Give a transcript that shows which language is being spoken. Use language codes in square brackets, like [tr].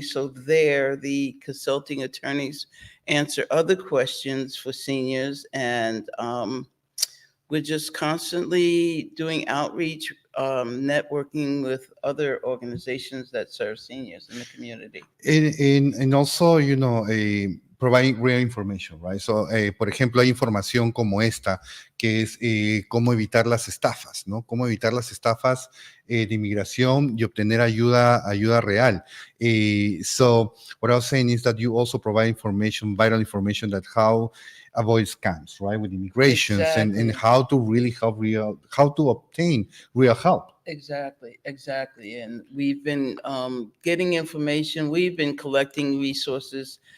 [en] So there, the consulting attorneys answer other questions for seniors, and we're just constantly doing outreach, networking with other organizations that serve seniors in the community. And also, providing real information, right? [es] So, por ejemplo, hay información como esta, que es cómo evitar las estafas, ¿no? Cómo evitar las estafas de inmigración y obtener ayuda real. [en] So, what I was saying is that you also provide information, vital information that how avoid scams, right, with immigrations. Exactly. And how to really help how to obtain real help. Exactly. And we've been getting information. We've been collecting resources.